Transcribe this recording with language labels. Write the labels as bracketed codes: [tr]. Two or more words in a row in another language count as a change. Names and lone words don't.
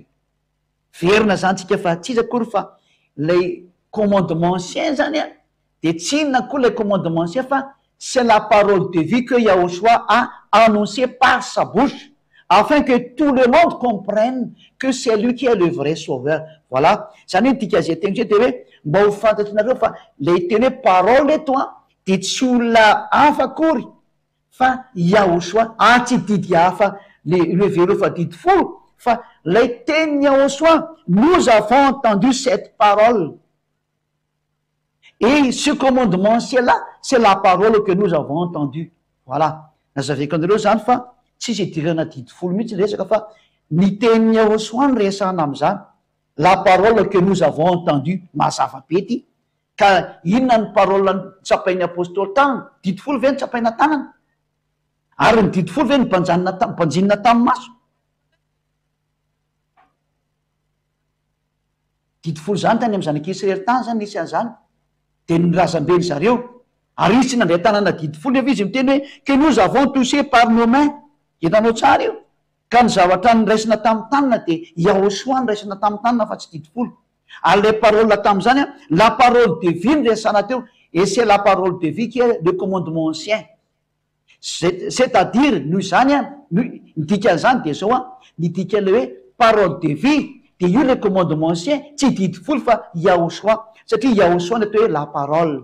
[mg] Verina zany tsika fa tsy izy akory fa lay [fr] commandement ancien [mg] zany a de tsy inona koa lay [fr] commandement ancien fa c'est la parole de vie que Yahushua a annoncé par sa bouche afin que tout le monde comprenne que c'est lui qui est le vrai sauveur. Voilà. [mg] Zany hoe tika zay teny zay de hoe mba ho fantatrareo fa lay teny hoe parole eto a de tsy olona hafa akory fa Yahushua tsy didy hafa le vereo fa didy folo fa lay teny Yahushua. [fr] Nous avons entendu cette parole et ce commandement ancien-là c'est la parole que nous avons entendue. Voilà. [mg] Nazaveko anareo zany fa tsisy idirana didy folo mihitsy ny resaka fa ny teny Yahushua ny resahana am'izany. [fr] La parole que nous avons entendue [mg] mazava be ty ka inona ny parole tsapain'ny apôstôly tanana didy folo ve ny tsapaina tanana ary ny didy folo ve ny mpanjinina tamin'ny maso. Didy folo zany tany amy zanak'Israely tany zany nisy an'izany de nirazam-beny zareo ary izy tsy nandray tanana didy folo efa izy miteny hoe [fr] que nous avons touché par nos mains. [mg] Hitanao tsara io ka ny zavatra nyraisina tamin'ny tanana de Yahushua nyraisina tamin'ny tanana fa tsy didy folo. [fr] Ary le parole [mg] tamin'izany a [fr] la parole de vie [mg] ny resana teo [fr] et c'est la parole de vie qui est le commandement ancien. [mg] C'est-à-dire noho izany a midika an'izany de zao a midika le hoe [fr] parole de vie [mg] de io [fr] le commandement ancien [mg] tsy didy folo fa Yahushua satria Yahushua ny atao hoe [fr] la parole.